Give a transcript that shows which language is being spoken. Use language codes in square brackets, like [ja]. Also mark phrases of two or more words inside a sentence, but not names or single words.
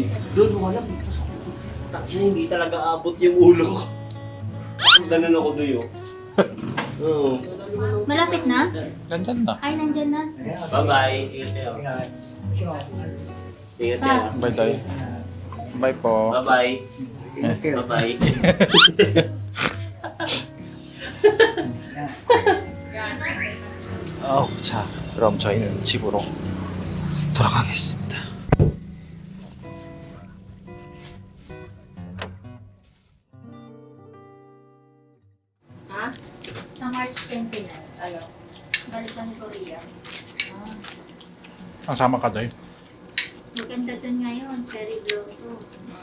[tl] Doon wala, hindi talaga abot yung ulo ko. Ganun ako doon yun. Oo. Malapit na? Nandyan na. Ay, nandyan na. Ayan. Bye-bye. Ingat kayo. Ayan. Kasi ako, Ingat kayo. Bye, Day. Bye po. Bye-bye. ingat kayo. Bye-bye. [ko] 자, 그럼 저희는 집으로 돌아가겠습니다. [tl] Ha? Sa March 29. Ano? Balik kami Korea. Kasama ka, Day. Maganda dun ngayon, [en] cherry blossom.